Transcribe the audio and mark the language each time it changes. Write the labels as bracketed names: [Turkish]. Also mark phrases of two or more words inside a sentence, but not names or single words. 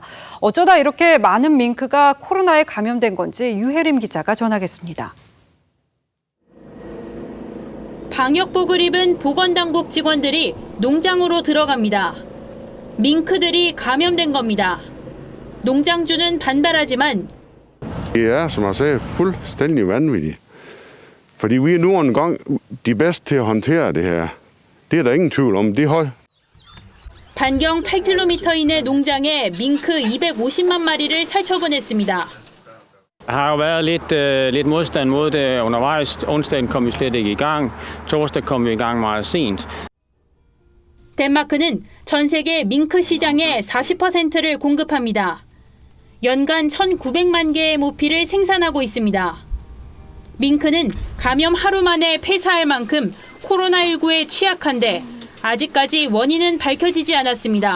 [Korean] 어쩌다 이렇게 많은 밍크가 코로나에 감염된 건지 유혜림 기자가 전하겠습니다. 방역복을 입은 보건당국 직원들이 농장으로 들어갑니다. 밍크들이 감염된 겁니다. 농장주는 반발하지만 [Danish] Det som jeg sagde, fuldstændig vanvittigt. Fordi vi nu engang de bedste til at håndtere det her. Det der ingen tvivl om. [Korean] 반경 8km 이내 농장에 밍크 250만 마리를 살처분했습니다. [Danish] Der har jo været lidt modstand mod det undervejs. Onsdagen kom vi slet ikke i gang. Torsdag kom vi i gang meget sent. [Korean] 덴마크는 전 세계 밍크 시장의 40%를 공급합니다. 연간 1,900만 개의 모피를 생산하고 있습니다. 밍크는 감염 하루 만에 폐사할 만큼 코로나19에 취약한데 아직까지 원인은 밝혀지지 않았습니다.